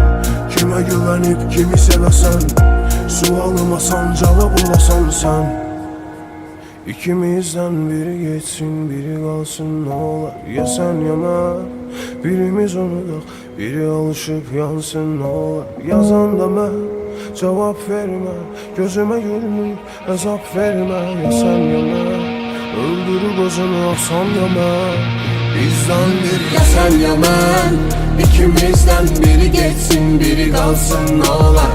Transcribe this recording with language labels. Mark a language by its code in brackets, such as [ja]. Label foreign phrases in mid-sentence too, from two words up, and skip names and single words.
[az] Kimə güvənib kimi sevəsən, sualıma san cavab olasan sən. [tr] İkimizden biri geçsin biri kalsın ne olar. [az] Ya sen ya mən, birimiz unudaq [tr] biri alışıp yansın ne olar. [az] Yazan da mən, [tr] cevap verme, gözüme görünüp hesap verme. [az] Ya sen ya mən, öldürüp özünü asam ya mən. [tr] Bizden biri Ya sen ya ben, ikimizden biri geçsin biri kalsın ne olar.